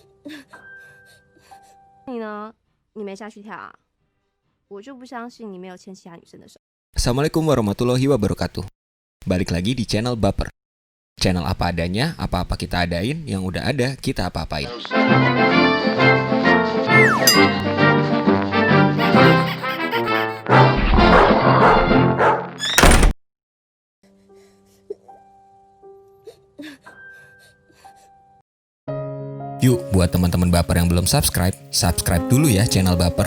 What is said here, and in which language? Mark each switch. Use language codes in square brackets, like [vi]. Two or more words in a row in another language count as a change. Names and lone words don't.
[zh] 你呢？你没下去跳啊？我就不相信你没有牵其他女生的手。 [ar] السلام عليكم ورحمة الله وبركاته. [id] Balik lagi di channel Baper. Channel apa adanya, apa-apa kita adain, yang udah ada kita apa-apain. Yuk, buat teman-teman Baper yang belum subscribe, subscribe dulu ya channel Baper.